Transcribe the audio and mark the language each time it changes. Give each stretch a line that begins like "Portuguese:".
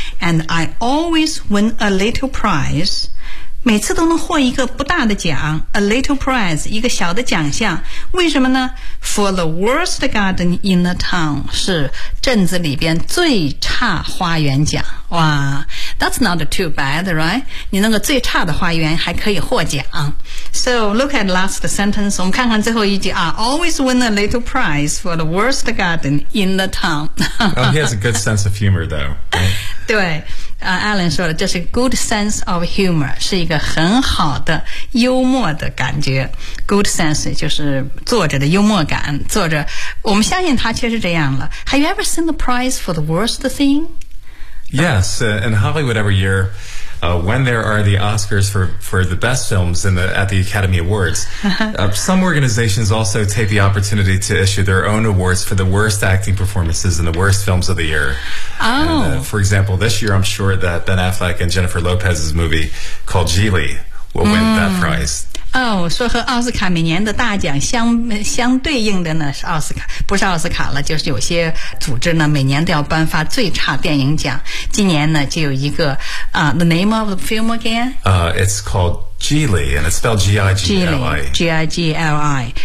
English: And I always win a little prize. 每次都能获一个不大的奖 ,a little prize, 一个小的奖项。为什么呢 ?For the worst garden in the town, 是镇子里边最差花园奖。哇 ,that's not too bad, right?
Chinese: 你那个最差的花园还可以获奖。
English: So, look at last sentence. 我们看看最后一句啊。 Always win a little prize for the worst garden in the town. Oh, he has a good sense of humor, though.
Chinese: 对、Alan 说了，这是 good sense of humor, 是一个很好的幽默的感觉。 Good sense 就是作者的幽默感。作者，我们相信他确实这样了。
English: Have you ever seen the prize for the worst thing? Yes, in Hollywood every year. When there are the Oscars for the best films at the Academy Awards, some organizations also take the opportunity to issue their own awards for the worst acting performances and the worst films of the year. Oh. And, for example, this year I'm sure that Ben Affleck and Jennifer Lopez's movie called Geely will win that prize.
Chinese: 哦，说和奥斯卡每年的大奖相对应的呢是奥斯卡，不是奥斯卡了，就是有些组织呢每年都要颁发最差电影奖。
English: 今年呢就有一个啊、， The name of the film again? It's called Geely, and it's spelled G-I-G-L-I.